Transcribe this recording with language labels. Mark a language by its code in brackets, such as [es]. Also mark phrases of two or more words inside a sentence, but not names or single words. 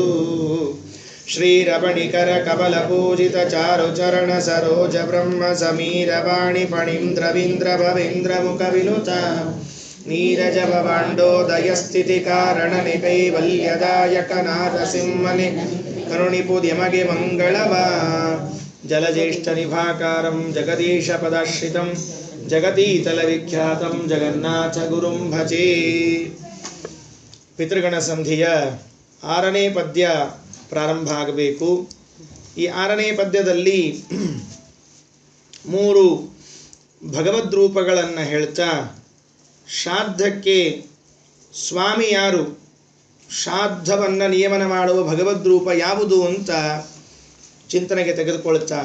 [kn] ಶ್ರೀರಮಣಿಕರ ಕಮಲ ಪೂಜಿತ ಚಾರು ಚರಣ ಸರೋಜ ಬ್ರಹ್ಮ ಸಮೀರ ವಾಣಿ ಫಣೀಂದ್ರ ವೀಂದ್ರ ಭವೇಂದ್ರ ಮುಖ ವಿನುತ ನೀರಜ ಭವಾಂಡೋದಯ ಸ್ಥಿತಿ ಕಾರಣ ನಿಕೈವಲ್ಯದಾಯಕ ನಾರಸಿಂಹನೆ ಕರುಣಿಪುದ್ಯಮಗೆ ಮಂಗಳವ. [sa] ಜಲಜ್ಯೇಷ್ಠ ನಿಭಾಕಾರಂ ಜಗದೀಶ ಪದಾಶ್ರಿತಂ ಜಗತೀತಲ ವಿಖ್ಯಾತಂ ಜಗನ್ನಾಥ ಗುರುಂ ಭಜೆ. [kn] ಪಿತೃಗಣ ಸಂಧಿಯ 6ನೇ ಪದ್ಯ ಪ್ರಾರಂಭ ಆಗಬೇಕು. ಈ 6ನೇ ಪದ್ಯದಲ್ಲಿ 3 ಭಗವದ್ರೂಪಗಳನ್ನು ಹೇಳ್ತಾ ಶ್ರಾದ್ದಕ್ಕೆ ಸ್ವಾಮಿ ಯಾರು, ಶ್ರಾದ್ದವನ್ನು ನಿಯಮನ ಮಾಡುವ ಭಗವದ್ರೂಪ ಯಾವುದು ಅಂತ ಚಿಂತನೆಗೆ ತೆಗೆದುಕೊಳ್ತಾರೆ.